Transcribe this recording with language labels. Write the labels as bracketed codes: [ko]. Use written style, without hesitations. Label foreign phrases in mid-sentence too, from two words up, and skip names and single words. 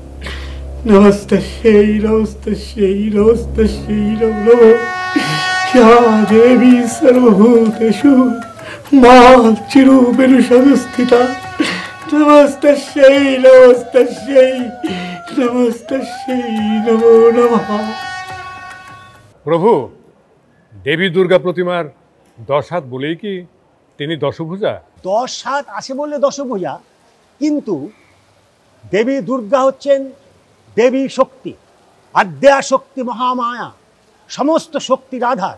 [sa] नमस्तस्यै नमस्तस्यै नमस्तस्यै नमो या देवी सर्वभूतेषु मातृरूपेण संस्थिता नमस्तस्यै नमस्तस्यै नमस्तस्यै नमो नमः। [bn] প্রভু, দেবী দুর্গা প্রতিমার 10 হাত বলেই কি তিনি দশভুজা? 10 হাত আছে বললে দশভুজা, কিন্তু দেবী দুর্গা হচ্ছেন দেবী শক্তি, আদ্যা শক্তি মহামায়া, সমস্ত শক্তির আধার।